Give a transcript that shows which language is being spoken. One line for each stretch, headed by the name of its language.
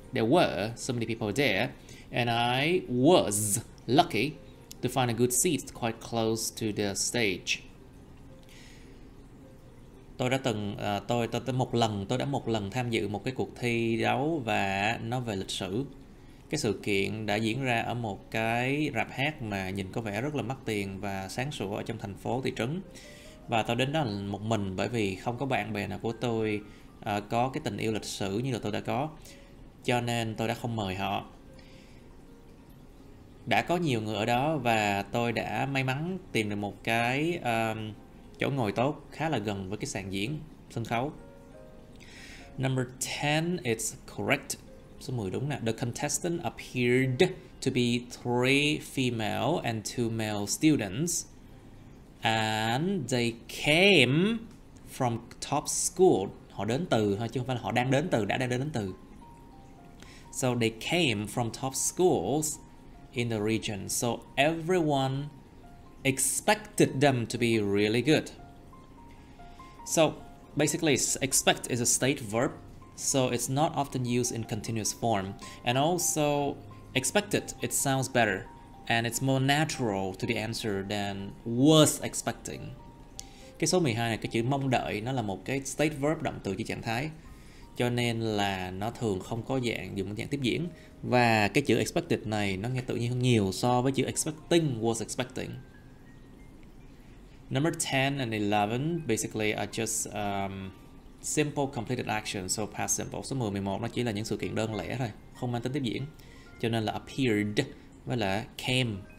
English: There were so many people there and I was lucky to find a good seat quite close to the stage.
Vietnamese: Tôi đã một lần tham dự một cái cuộc thi đấu và nó về lịch sử. Cái sự kiện đã diễn ra ở một cái rạp hát mà nhìn có vẻ rất là mắc tiền và sáng sủa ở trong thành phố thị trấn. Và tôi đến đó một mình bởi vì không có bạn bè nào của tôi có cái tình yêu lịch sử như là tôi đã có. Cho nên tôi đã không mời họ. Đã có nhiều người ở đó và tôi đã may mắn tìm được một cái chỗ ngồi tốt khá là gần với cái sàn diễn sân khấu.
English: Number 10 it's correct.
Vietnamese: Số 10 đúng nè.
English: The contestant appeared to be 3 female and 2 male students and they came from top school.
Vietnamese: Họ đến từ thôi chứ không phải là họ đang đến từ, đã đến từ.
English: So they came from top schools in the region. So everyone expected them to be really good. So basically expect is a state verb. So it's not often used in continuous form. And also expected, it sounds better. And it's more natural to the answer than was expecting.
Vietnamese: Cái số 12 này, cái chữ mong đợi, nó là một cái state verb, động từ chỉ trạng thái. Cho nên là nó thường không có dùng dạng tiếp diễn. Và cái chữ expected này nó nghe tự nhiên hơn nhiều so với chữ expecting, was expecting.
English: Number 10 and 11 basically are just simple completed actions, so past simple.
Vietnamese: Số 10, 11 nó chỉ là những sự kiện đơn lẻ thôi, không mang tính tiếp diễn. Cho nên là appeared với là came.